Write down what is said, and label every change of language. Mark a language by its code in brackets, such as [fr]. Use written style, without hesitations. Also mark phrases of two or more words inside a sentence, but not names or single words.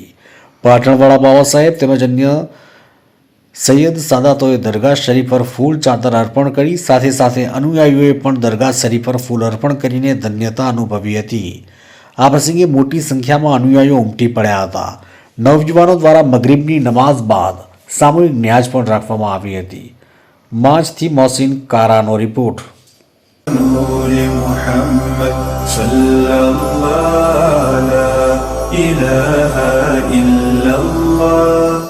[gu] પાટણવાળા બાબા સાહેબ તેમજ અન્ય સૈયદ સાદાતોએ દરગાહ શરીફ પર ફૂલ ચાદર અર્પણ કરી સાથે સાથે અનુયાયીઓએ પણ દરગાહ શરીફ પર ફૂલ અર્પણ કરીને ધન્યતા અનુભવી હતી। આ પ્રસંગે મોટી સંખ્યામાં અનુયાયીઓ ઉમટી પડ્યા હતા। નવયુવાનો દ્વારા મગરિબની નમાઝ બાદ સામૂહિક ન્યાજ પણ રાખવામાં આવી હતી। માંચથી મોહસિન કારાનો રિપોર્ટ। [ar] نور محمد صلى الله لا إله إلا الله